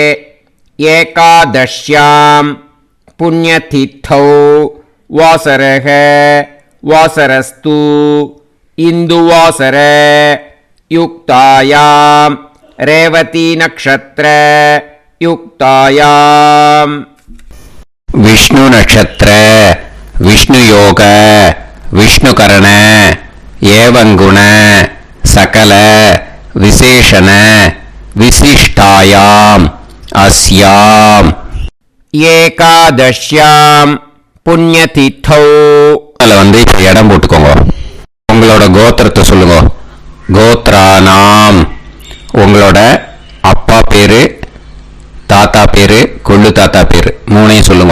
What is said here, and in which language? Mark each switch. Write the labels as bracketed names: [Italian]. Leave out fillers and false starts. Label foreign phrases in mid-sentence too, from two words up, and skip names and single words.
[Sanskrit] एकादश्यां पुण्यतिथौ वासरः वासरस्तु इन्दुवासर युक्तायां रेवती नक्षत्र युक्तायां विष्णु नक्षत्र विष्णु योग विष्णुकरण एवं गुण सकल विशेषण विशिष्टायाम् अस्याम एकादश्यां पुण्यतिथौ. [Tamil] அதில் வந்து இப்போ இடம் போட்டுக்கோங்க. உங்களோட கோத்திரத்தை சொல்லுங்க. கோத்ரானாம். உங்களோட அப்பா பேரு, தாத்தா பேரு, கொள்ளு தாத்தா பேரு 3ஐயும் சொல்லுங்க.